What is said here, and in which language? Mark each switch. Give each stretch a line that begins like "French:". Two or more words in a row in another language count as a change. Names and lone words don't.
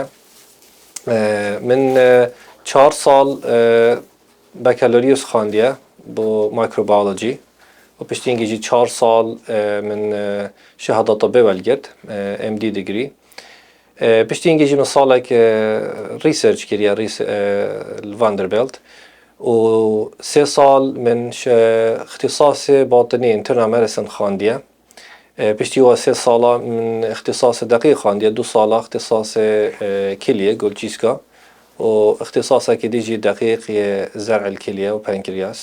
Central Kurdish: من 4 ساڵ بەکالۆریوس خواندیە بۆ مایکرۆبیۆلۆژی و پشتینگیجی 4 ساڵ من
Arabic: شهادە طبی
Central Kurdish: وەرگرت
English: MD degree.
Central Kurdish: پشتینگیجی من ساڵێک ریسرچ کردیە الفاندربیلت و 3 ساڵ من
Arabic: اختصاص باطنی
English: internal medicine
Central Kurdish: خواندیە. پشتی و 3 ساڵە من
Arabic: اختصاص دقیق
Central Kurdish: خواندیە، 2 ساڵە
Arabic: اختصاص کلیە
Central Kurdish: گۆلچیسکا و اختصاصێکی دیجی دقیق
Arabic: زرع الكلية
Central Kurdish: و پانکریاس.